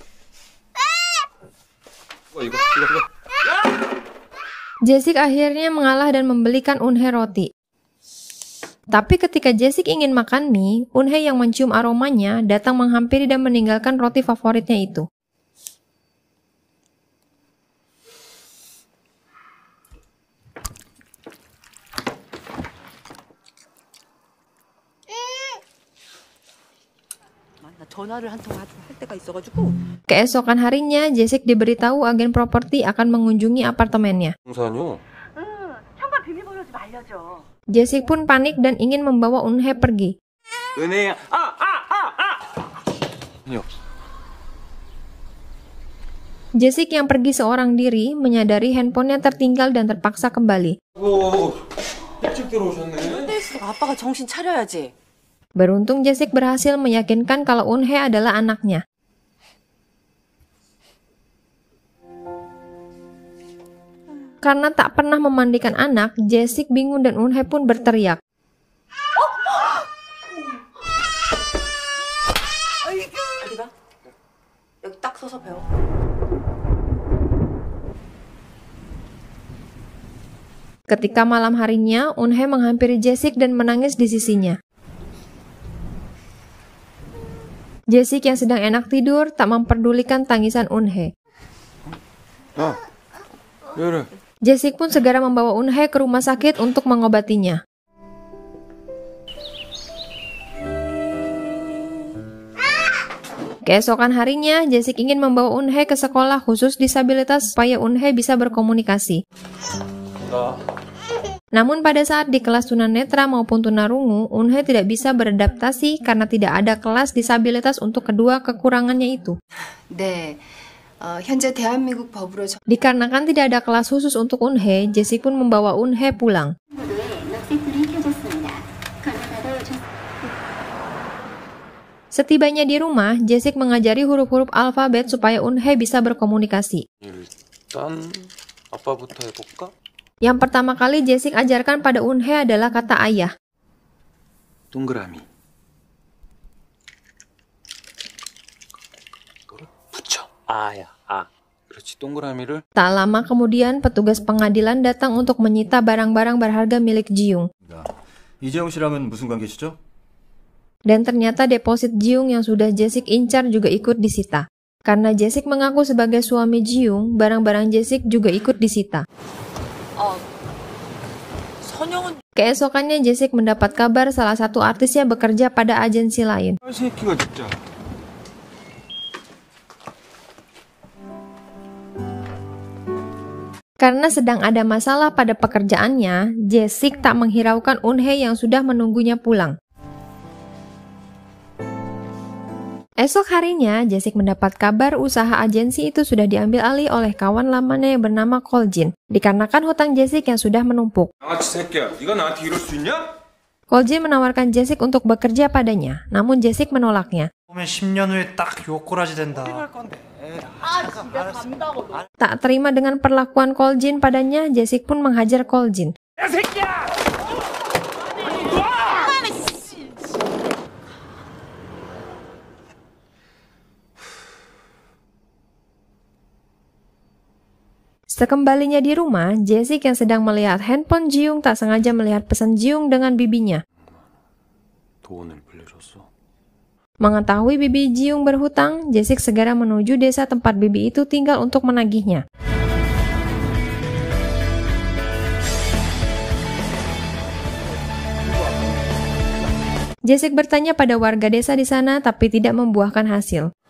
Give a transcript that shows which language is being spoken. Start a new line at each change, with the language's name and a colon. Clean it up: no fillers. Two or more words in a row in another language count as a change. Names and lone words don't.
Korean: 이거.
Indonesian: Jessic akhirnya mengalah dan membelikan Eun-hye roti. Tapi ketika Jessic ingin makan mie, Eun-hye yang mencium aromanya datang menghampiri dan meninggalkan roti favoritnya itu.
Korean: 나 전화를 한 통 할 때가 있어가지고.
Indonesian: Keesokan harinya, Jessic diberitahu agen properti akan mengunjungi apartemennya.
Korean: 동산요? 응, 현관 비밀번호 좀 알려줘.
Indonesian: Jessic pun panik dan ingin membawa Eun-hye pergi.
Korean: 은혜야. 아니요.
Indonesian: Jessic yang pergi seorang diri menyadari handphonenya tertinggal dan terpaksa kembali.
Korean: 오, 일찍 들어오셨네. 아빠가 정신 차려야지.
Indonesian: Beruntung Jessic berhasil meyakinkan kalau Eun-hye adalah anaknya. Karena tak pernah memandikan anak, Jessic bingung dan Eun-hye pun berteriak.
Korean: 어디가? 여기 딱 서서 배워.
Indonesian: Ketika malam harinya, Eun-hye menghampiri Jessic dan menangis di sisinya. Jae-sik yang sedang enak tidur tak memperdulikan tangisan Eun-hye.
Korean: 야, 왜 이래?
Indonesian: Jae-sik pun segera membawa Eun-hye ke rumah sakit untuk mengobatinya. Keesokan harinya, Jae-sik ingin membawa Eun-hye ke sekolah khusus disabilitas supaya Eun-hye bisa berkomunikasi. Namun pada saat di kelas tunanetra maupun tunarungu, Eun-hye tidak bisa beradaptasi karena tidak ada kelas disabilitas untuk kedua kekurangannya itu.
Korean: 네, 현재 대한민국 법으로
Indonesian: Dikarenakan tidak ada kelas khusus untuk Eun-hye, Jae-sik pun membawa Eun-hye pulang. Setibanya di rumah, Jae-sik mengajari huruf-huruf alfabet supaya Eun-hye bisa berkomunikasi.
Korean: 일단 아빠부터 해볼까?
Indonesian: Yang pertama kali Jae-sik ajarkan pada Eun-hye adalah kata ayah.
Korean: 동그라미. 붙여. 아야, 아. 그렇지, 동그라미를.
Indonesian: Tak lama kemudian, petugas pengadilan datang untuk menyita barang-barang berharga milik Ji-young.
Korean: 이재용 씨랑은 무슨 관계시죠?
Indonesian: Dan ternyata deposit Ji-young yang sudah Jae-sik incar juga ikut disita. Karena Jae-sik mengaku sebagai suami Ji-young, barang-barang Jae-sik juga ikut disita. Keesokannya Jae-sik mendapat kabar salah satu artisnya bekerja pada agensi lain.
Korean: 이 새끼가 진짜.
Indonesian: Karena sedang ada masalah pada pekerjaannya, Jae-sik tak menghiraukan Eun-hye yang sudah menunggunya pulang. Esok harinya, Jae-sik mendapat kabar usaha agensi itu sudah diambil alih oleh kawan lamanya yang bernama Kol-jin, dikarenakan hutang Jae-sik yang sudah menumpuk.
Korean: 양아치 새끼야, 네가 나한테 이럴 수 있냐?
Indonesian: Kol-jin menawarkan Jae-sik untuk bekerja padanya, namun Jae-sik menolaknya.
Korean: 보면 10년 후에 딱 요꼬라지 된다.
Indonesian: Tak terima dengan perlakuan Kol-jin padanya, Jae-sik pun menghajar Kol-jin. Sekembalinya di rumah, Jae-sik yang sedang melihat handphone Ji-young tak sengaja melihat pesan Ji-young dengan bibinya.
Korean: 돈을 빌려줬어.
Indonesian: Mengetahui bibi Ji-young berhutang, Jae-sik segera menuju desa tempat bibi itu tinggal untuk menagihnya. Jae-sik bertanya pada warga desa di sana tapi tidak membuahkan hasil.